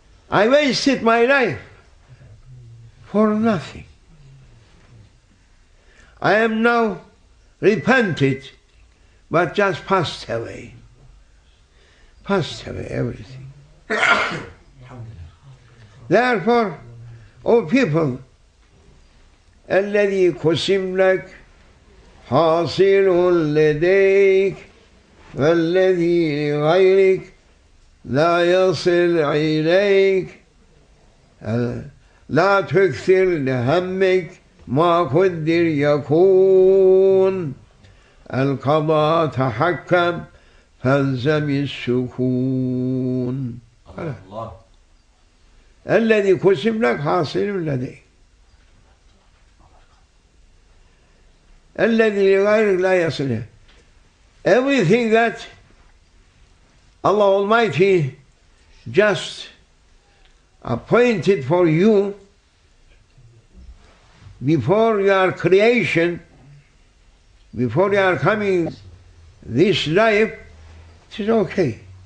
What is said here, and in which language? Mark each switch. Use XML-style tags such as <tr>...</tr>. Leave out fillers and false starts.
<en>I wasted my life for nothing. I am now repented, but just passed away everything. Therefore, O people,</en> <ar>الذي قسم لك حاصل لديك والذي لغيرك لا يصل إليك لا تكثر لهمك ما قدر يكون القضاء تحكم فالزم السكون. الله. الذي قسم لك حاصل لديك الذي لغيرك لا يصل.</ar> <en>Everything that Allah Almighty just appointed for you before your creation, before you are coming this life, it is okay.</en>